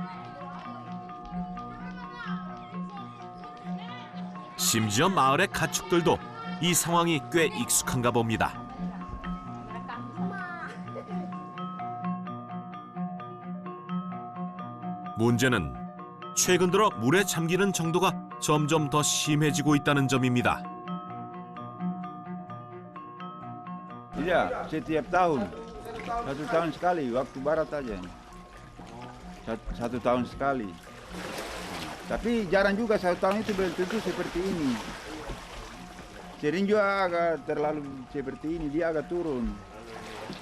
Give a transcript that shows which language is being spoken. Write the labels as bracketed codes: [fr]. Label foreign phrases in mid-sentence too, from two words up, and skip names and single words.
[ko] 심지어 마을의 가축들도 이 상황이 꽤 익숙한가 봅니다. 문제는 최근 들어 물에 잠기는 정도가 점점 더 심해지고 있다는 점입니다. [id] Iya, setiap tahun. 1 tahun sekali, waktu barat aja. 1 tahun sekali. Tapi jarang juga 1 tahun itu belum tentu seperti ini. Sering juga agak terlalu seperti ini, dia agak turun.